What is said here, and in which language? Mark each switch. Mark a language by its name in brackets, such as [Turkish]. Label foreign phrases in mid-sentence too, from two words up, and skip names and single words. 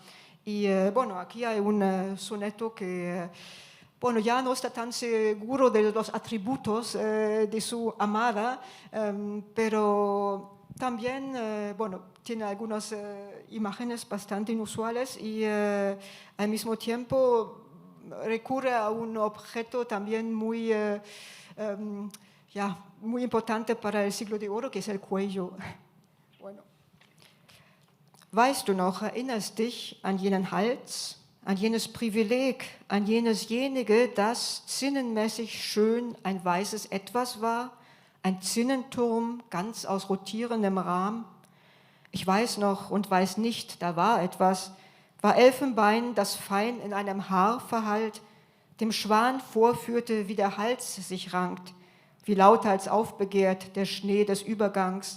[Spanish] Y bueno, aquí hay un soneto que bueno, ya no está tan seguro de los atributos de su amada, pero también, bueno, tiene algunas imágenes bastante inusuales y al mismo tiempo recurre a un objeto también muy, muy importante para el siglo de oro, que es el cuello. Bueno. [German] Weißt du noch, erinnerst dich an jenen Hals, an jenes Privileg, an jenige, das zinnenmäßig schön ein weißes Etwas war, ein Zinnenturm ganz aus rotierendem Rahm? Ich weiß noch und weiß nicht, da war etwas, war Elfenbein, das fein in einem Haar verhallt, dem Schwan vorführte, wie der Hals sich rankt, wie lauthals aufbegehrt der Schnee des Übergangs.